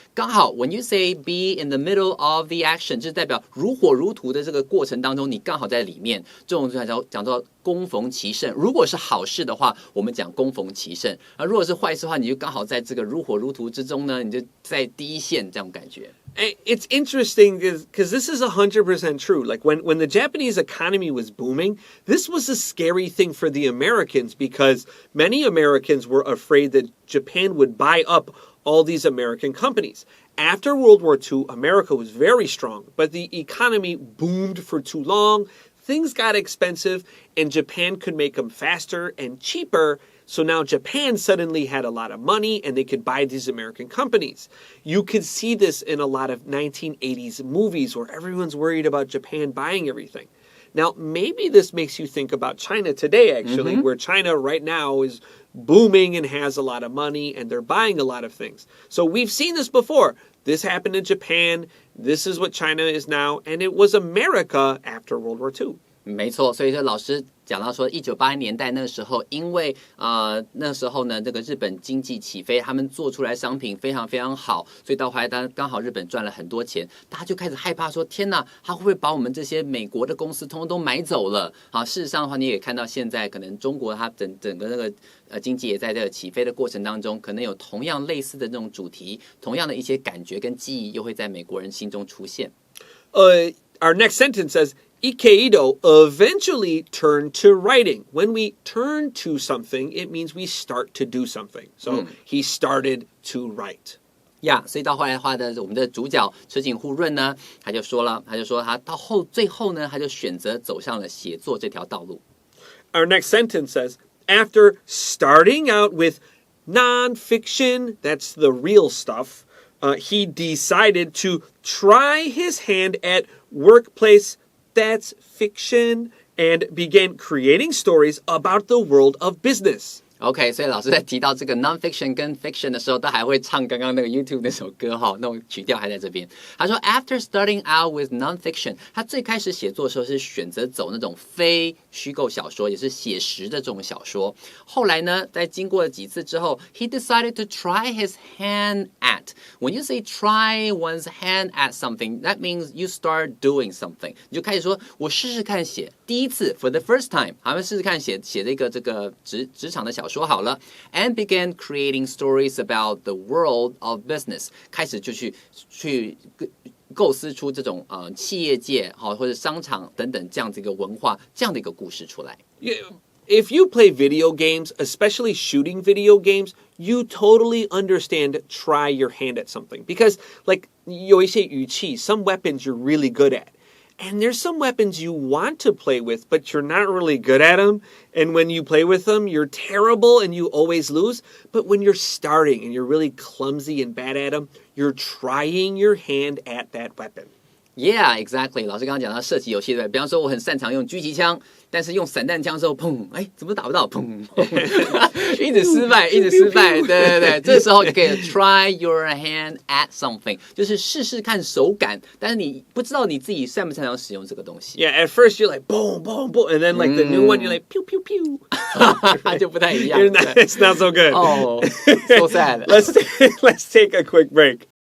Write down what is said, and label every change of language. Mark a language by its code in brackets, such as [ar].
[zh] 刚好 ， [en] when you say be in the middle of the action， [zh] 就是代表如火如荼的这个过程当中，你刚好在里面，这种讲到攻逢其胜。如果是好事的话，我们讲攻逢其胜；而如果是坏事的话，你就刚好在这个如火如荼之中呢，你就在第一线这种感觉。 [en] It's interesting because this is 100% true. Like when the Japanese economy was booming, this was a scary thing for the Americans because many Americans were afraid that Japan would buy up all these American companies. After World War II, America was very strong, but the economy boomed for too long. Things got expensive, and Japan could make them faster and cheaper. So now Japan suddenly had a lot of money and they could buy these American companies. You could see this in a lot of 1980s movies where everyone's worried about Japan buying everything. Now, maybe this makes you think about China today, actually, where China right now is booming and has a lot of money and they're buying a lot of things. So we've seen this before. This happened in Japan. This is what China is now. And it was America after World War II. [zh] 没错，所以说老师讲到说，1980年代那时候，因为那时候呢，这个日本经济起飞，他们做出来商品非常非常好，所以到后来刚好日本赚了很多钱，大家就开始害怕说，天哪，他会不会把我们这些美国的公司通通都买走了？啊，事实上的话，你也看到现在可能中国它整个那个经济也在这个起飞的过程当中，可能有同样类似的这种主题，同样的一些感觉跟记忆，又会在美国人心中出现。 [en] Our next sentence says, Ikeido eventually turned to writing. When we turn to something, it means we start to do something. So he started to write. [zh] 所以到后来的话呢，我们的主角池井户润呢，他就说他到最后呢，他就选择走上了写作这条道路。 [en] Our next sentence says, after starting out with nonfiction, that's the real stuff, he decided to try his hand at workplace, that's fiction, and began creating stories about the world of business. [zh] OK， 所以老师在提到这个 nonfiction 跟 fiction 的时候，都还会唱刚刚那个 YouTube 那首歌哈，那种曲调还在这边。他说 ， [en] After starting out with nonfiction， [zh] 他最开始写作的时候是选择走那种非虚构小说，也是写实的这种小说。后来呢，在经过了几次之后 ， [en] he decided to try his hand at. When you say try one's hand at something, that means you start doing something. [zh] 你就开始说，我试试看写。第一次 [en] for the first time， [zh] 他们试试看写这个职场的小说好了 ， [en] and began creating stories about the world of business， [zh] 开始就去构思出这种企业界或者商场等等这样子一个文化，这样的一个故事出来。 [en] If you play video games, especially shooting video games, you totally understand try your hand at something. Because, like, [zh] 有一些武器 [en] some weapons you're really good at. And there's some weapons you want to play with, but you're not really good at them. And when you play with them, you're terrible and you always lose. But when you're starting and you're really clumsy and bad at them, you're trying your hand at that weapon. Yeah, exactly. [zh] 老师刚刚讲到射击游戏对，比方说我很擅长用狙击枪，但是用散弹枪的时候，砰，怎么打不到？砰，一直失败，对，这时候就可以 [en] try your hand at something， [zh] 就是试试看手感，但是你不知道你自己擅不擅长使用这个东西。 [en] Yeah, at first you're like boom, boom, boom, and then like the new one you're like pew, pew, pew. [zh] 就不太一样。 [en] It's not so good. Oh, so sad. Let's take a quick break.